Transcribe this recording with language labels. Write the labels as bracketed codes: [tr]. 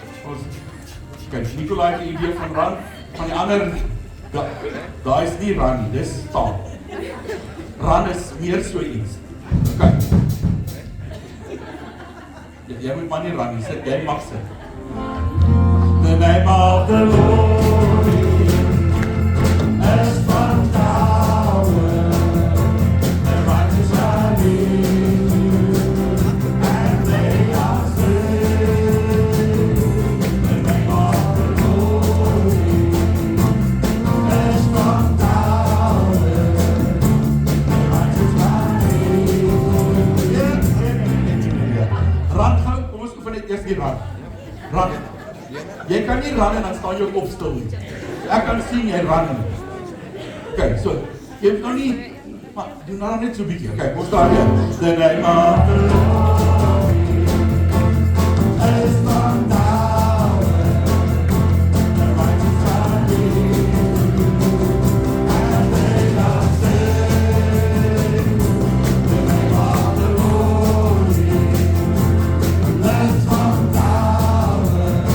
[af] Ons kyk, Nicolai het 'n idee van run, van die ander, daar is nie run nie, dis staan. Run is meer so iets. Okay. Jy moet maar nie run nie, sit, jy mag sit. [en] The name of the Lord is a strong tower. The righteous run in and they are saved. The name of the Lord is a strong tower. The righteous run in. [af] Run gou, kom ons oefen net eers die run. Run. Jy kan nie ran en dan staan jy ook op stil nie. Ek kan sien jy ran. Okay, so, jy het nou nie, maar doen nou net so bietjie. Okay, kom staan jy. [en] The name of the Lord is strong tower. The righteous are healed, and they are saved. The name of the Lord is the strong tower.